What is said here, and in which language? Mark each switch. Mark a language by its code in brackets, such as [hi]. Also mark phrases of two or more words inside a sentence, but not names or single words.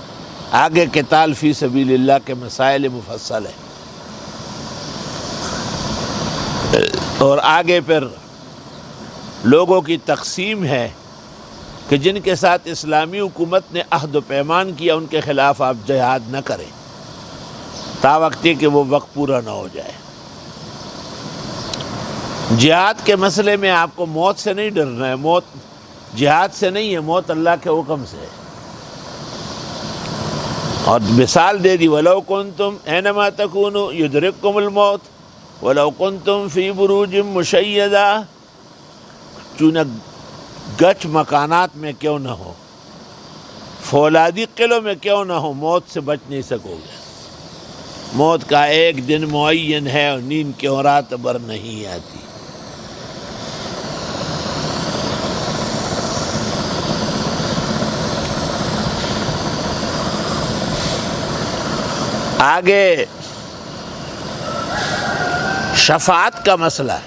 [ur] آگے [ar] قتال فی سبیل اللہ [ur] کے مسائل مفصل ہے، اور آگے پھر لوگوں کی تقسیم ہے کہ جن کے ساتھ اسلامی حکومت نے عہد و پیمان کیا ان کے خلاف آپ جہاد نہ کریں تا وقتی کہ وہ وقت پورا نہ ہو جائے. جہاد کے مسئلے میں آپ کو موت سے نہیں ڈرنا ہے. موت جہاد سے نہیں ہے، موت اللہ کے حکم سے ہے. اور مثال دے دی، [ar] وَلَوْ كُنْتُمْ أَيْنَمَا تَكُونُوا يُدْرِكْكُمُ الْمَوْتُ وَلَوْ كُنْتُمْ فِي بُرُوجٍ مُشَيَّدَةٍ. [ur] چونہ گچ مکانات میں کیوں نہ ہو، فولادی قلعوں میں کیوں نہ ہو، موت سے بچ نہیں سکو گے. موت کا ایک دن معین ہے اور نیند کی رات بھر نہیں آتی. آگے شفاعت کا مسئلہ ہے.